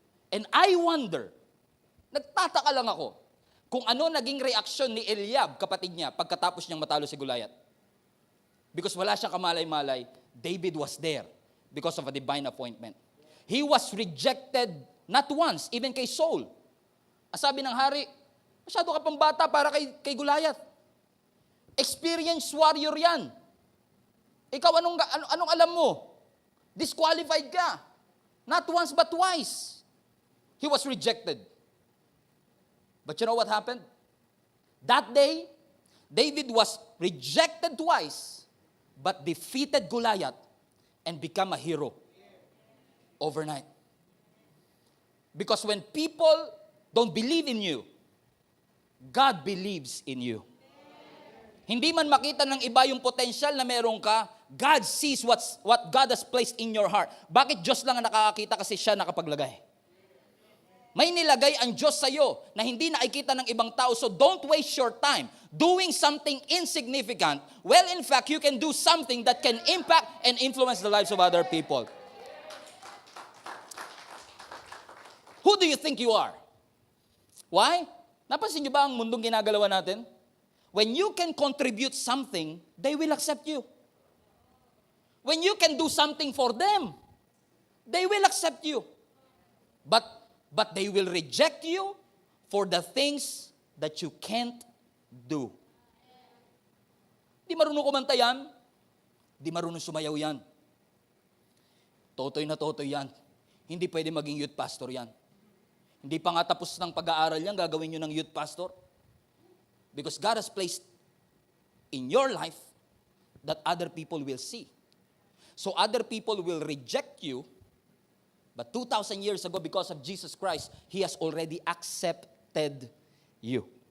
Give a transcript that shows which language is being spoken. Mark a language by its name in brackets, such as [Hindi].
[Filipino] And I wonder, nagtataka lang ako, kung ano naging reaksyon ni Eliab, kapatid niya, pagkatapos niyang matalo si Goliath. [English] Because wala siyang kamalay-malay, David was there because of a divine appointment. He was rejected not once, even kay Saul. [Filipino] Sabi ng hari, masyado ka pang bata para kay Goliath. Experienced warrior yan. Ikaw, anong alam mo? [English] Disqualified ka. Not once but twice. He was rejected. But you know what happened? That day, David was rejected twice, but defeated Goliath and become a hero overnight. Because when people don't believe in you, God believes in you. [Filipino] Hindi man makita ng iba yung potential na meron ka, God sees what God has placed in your heart. Bakit Diyos lang ang nakakakita? Kasi siya nakapaglagay. May nilagay ang Diyos sa iyo na hindi nakikita ng ibang tao. [English] So don't waste your time doing something insignificant. Well, in fact, you can do something that can impact and influence the lives of other people. Who do you think you are? Why? [Filipino] Napansin niyo ba ang mundong ginagalawan natin? [English] When you can contribute something, they will accept you. When you can do something for them, they will accept you. But they will reject you for the things that you can't do. [Filipino] Di marunong kumanta yan. Di marunong sumayaw yan. Totoy na totoy yan. hindi pwede maging youth pastor yan. Hindi pa nga tapos ng pag-aaral yan, gagawin nyo ng youth pastor. [English] Because God has placed in your life that other people will see. So other people will reject you, but 2,000 years ago, because of Jesus Christ, He has already accepted you.